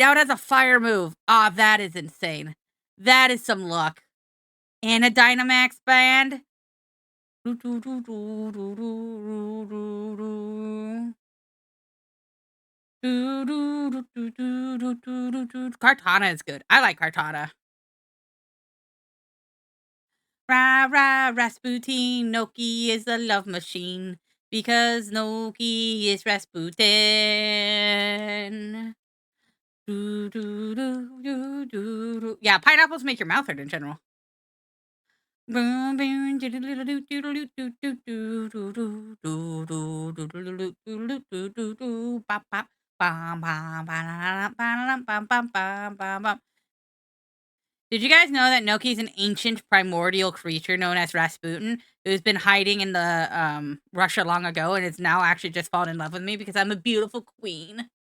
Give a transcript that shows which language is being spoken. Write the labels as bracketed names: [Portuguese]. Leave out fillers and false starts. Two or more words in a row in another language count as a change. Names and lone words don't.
[English] Now it has a fire move. Ah, that is insane. That is some luck. And a Dynamax band. Kartana is good. I like Kartana. Rah, rah, Rasputin. Noki is a love machine. Because Noki is Rasputin. Yeah, pineapples make your mouth hurt in general. Did you guys know that Noki is an ancient primordial creature known as Rasputin, who's been hiding in the Russia long ago, and is now actually just fallen in love with me because I'm a beautiful queen?